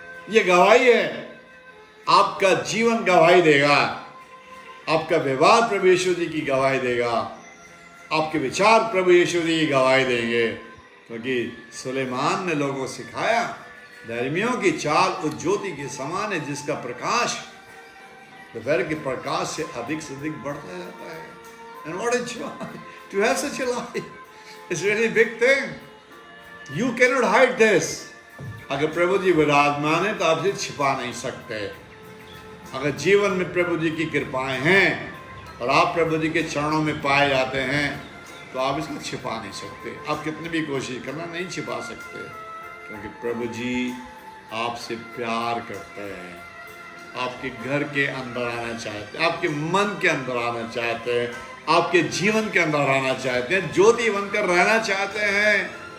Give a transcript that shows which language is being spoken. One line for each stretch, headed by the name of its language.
Hindi: ये गवाही है, आपका जीवन गवाही देगा, आपका व्यवहार प्रभु यीशु जी की गवाही देगा, आपके विचार प्रभु यीशु जी की गवाही देंगे। क्योंकि सुलेमान ने लोगों को सिखाया धर्मियों की चाल उस ज्योति के समान है जिसका प्रकाश दोपहर के प्रकाश से अधिक बढ़ता जाता है।
English: And what a joy to have such a life. It's really a big thing. You cannot hide this.
Hindi: अगर प्रभु जी विराजमान है तो आप इसे छिपा नहीं सकते। अगर जीवन में प्रभु जी की कृपाएं हैं और आप प्रभु जी के चरणों में पाए जाते हैं तो आप इसको छिपा नहीं सकते। आप कितनी भी कोशिश करना नहीं छिपा सकते, क्योंकि प्रभु जी आपसे प्यार करते हैं, आपके घर के अंदर आना चाहते हैं, आपके मन के अंदर आना चाहते हैं, आपके जीवन के अंदर आना चाहते हैं, ज्योति बनकर रहना चाहते हैं।